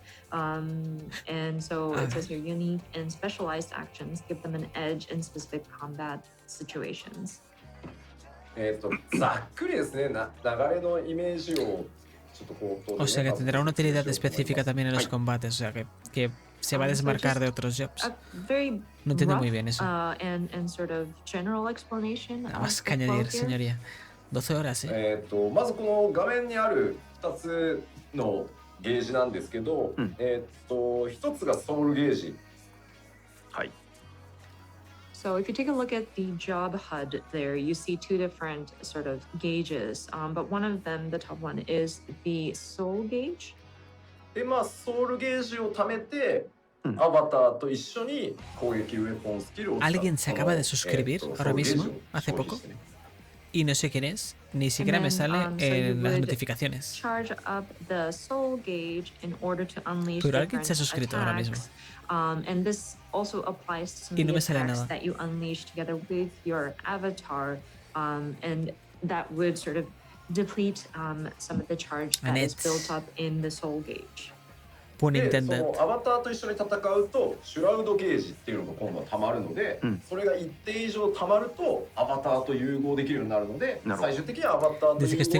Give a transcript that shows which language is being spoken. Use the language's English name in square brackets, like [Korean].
[English] And so it says here, unique and specialized actions give them an edge in specific combat situations. [Japanese] ざっくりですね、流れのイメージを [Spanish] O sea que tendrá una utilidad específica también en los combates, o sea que se va a desmarcar de otros jobs. No entiendo muy bien eso. Nada más que añadir, señoría. 12 horas, ¿eh? [Japanese] まずこの画面にある2つのゲージなんですけど、1つがソウルゲージ。はい。 [English] So if you take a look at the job HUD there, you see two different sort of gauges, but one of them, the top one, is the soul gauge. [Japanese] で、まあソウルゲージを貯めて、アバターと一緒に攻撃ウェポンスキルを使う。 [Spanish] Alguien se acaba de suscribir ahora mismo, hace poco, y no sé quién es, ni siquiera me sale en las notificaciones. [English] Charge up the soul gauge in order to unleash [Spanish] Pero alguien se ha suscrito ahora mismo. [English] And this also applies to some of the attacks that you unleash together with your avatar, and that would sort of deplete some of the charge that is built up in the soul gauge. [Japanese] で、そのアバターと一緒に戦うとシュラウドゲージっていうのが今度は溜まるので、それが一定以上溜まるとアバターと融合できるようになるので、最終的にはアバターと融合して